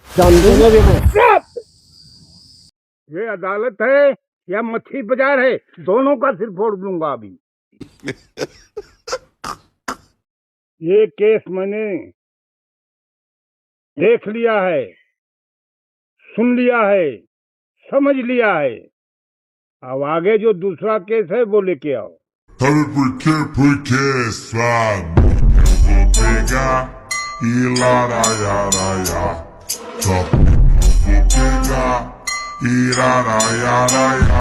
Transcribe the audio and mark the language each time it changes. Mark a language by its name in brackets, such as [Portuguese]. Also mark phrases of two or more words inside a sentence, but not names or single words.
[Hindi] ये अदालत है या मच्छी बाजार है, दोनों का सिर फोड़ दूंगा अभी। ये केस मैंने देख लिया है, सुन लिया है, समझ लिया है। अब आगे जो दूसरा केस है वो लेके आओ। [Portuguese] porque sabe vou pegar e laraiaraia. Só vou pegar e laraiaraia.